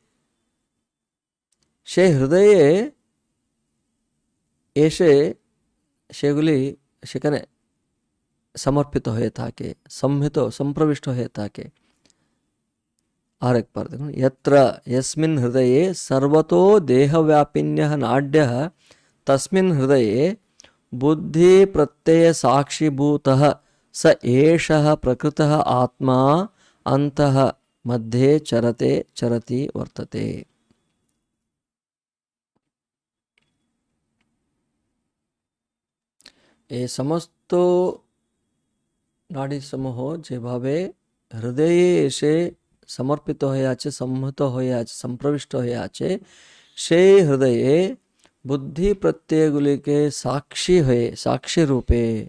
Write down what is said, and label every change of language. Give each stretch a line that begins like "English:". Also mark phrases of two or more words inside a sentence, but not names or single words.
Bangla: সে হৃদয়ে এসে সেগুলি সেখানে সমর্পিত হয়ে থাকে, সম্মিত সম্প্রবিষ্ট হয়ে থাকে। আরেকবার দেখুন,
Sanskrit: यत्र यस्मिन् हृदये सर्वतो देहव्यापिन्यः नाड्यः तस्मिन् हृदये बुद्धि प्रत्यय साक्षीभूतः स एषः प्रकृतः आत्मा अन्तः मध्ये चरते चरति वर्तते।
Bangla: এই সমস্ত নাড়ি সমূহ যেভাবে হৃদয়ে এসে সমর্পিত হয়ে আছে, সম্মত হয়ে আছে, সম্প্রবিষ্ট হয়ে আছে, সেই হৃদয়ে বুদ্ধি প্রত্যয়গুলিকে সাক্ষী হয়ে, সাক্ষী রূপে।